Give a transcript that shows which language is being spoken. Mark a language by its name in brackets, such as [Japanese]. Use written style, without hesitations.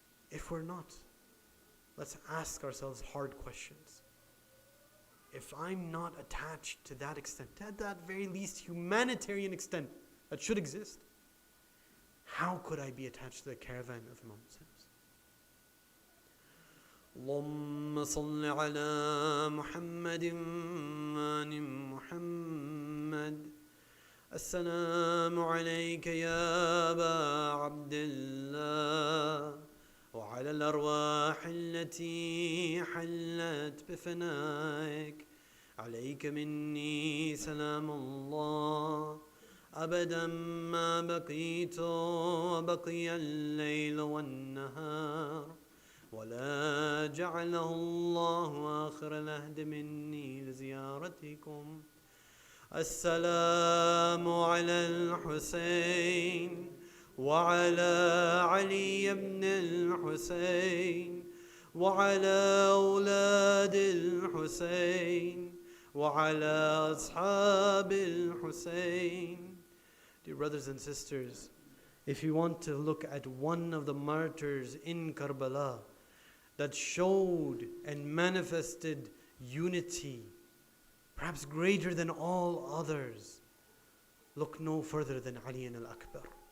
[English] If we're not, let's ask ourselves hard questions. If I'm not attached to that extent, at that very least humanitarian extent that should exist, how could I be attached to the caravan of Imam Hussain? [Arabic] اللهم صل على محمد وآل محمد. السلام عليك يا أبا عبد الله وعلى الأرواح التي حلت بفنائك. عليك مني سلام الله أبدا ما بقيت وبقي الليل والنهار ولا جعله الله آخر العهد مني لزيارتكم. السلام على الحسين وعلى علي بن الحسين وعلى أولاد الحسين وعلى أصحاب الحسين. [English] Dear brothers and sisters, if you want to look at one of the martyrs in Karbala that showed and manifested unity, perhaps greater than all others, look no further than Ali Akbar.